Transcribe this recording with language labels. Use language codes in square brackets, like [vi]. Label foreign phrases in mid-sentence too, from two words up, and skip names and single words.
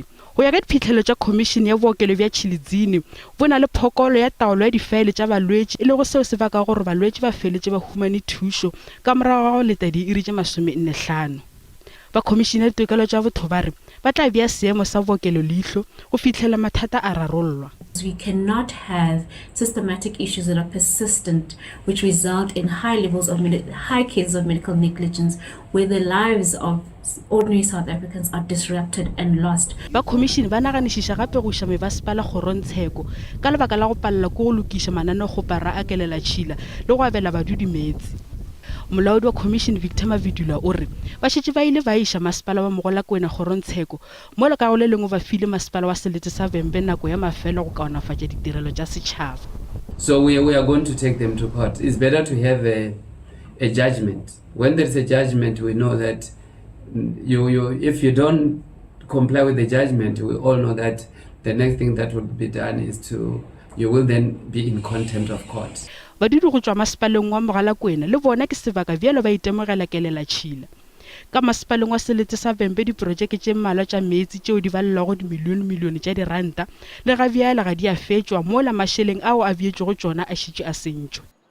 [nso] Go ya ka diphihlelo tša Khomišene ya bookelo bja Tshilidzini bo na le phokolo ya taolo ya difaele tša balwetši e le go seo se baka gore balwetši ba feletše ba humane thušo ka morago ga go leta diiri tše 45. Ba Khomišene ya Ditokelo tša Botho ba re ba tla bea seemo sa bookelo leihlo go fitlhela mathata a rarollwa. [en] We cannot have systematic issues that are persistent which result in high cases of medical negligence where the lives of ordinary South Africans are disrupted and lost. [nso] Ba Khomišene ba naganišiša gape go iša mebasepala kgorontsheko ka lebaka la go palela ko go lokiša mananegopara a kelela-tšhila le go abela badudi metsi. Molaodi wa Khomišene Victor Mavidula o re ba šetše ba ile ba iša masepala wa Mogolakwena kgorontsheko mo le ka go le lengwe ba file masepala wa Selete sa Vembe nako ya mafelo go kaonafatša ditirelo tša setšhaba. [en] So we are going to take them to court. It's better to have a judgment. When there's a judgment, we know that if you don't comply with the judgment, we all know that the next thing that will be done is you will then be in contempt of court. [nso] Badudi go tšwa masepaleng wa Mogalakwena le bona ke sebaka bjalo ba itemogela kelela-tšhila. Ka masepaleng wa Selete sa Vembe diprojeke tše mmalwa tša meetse tšeo di balelago dimilione tša diranta le ga bjala ga di a fetšwa mo la mašeleng ao a beetšego tšona a šetše a sentšwe.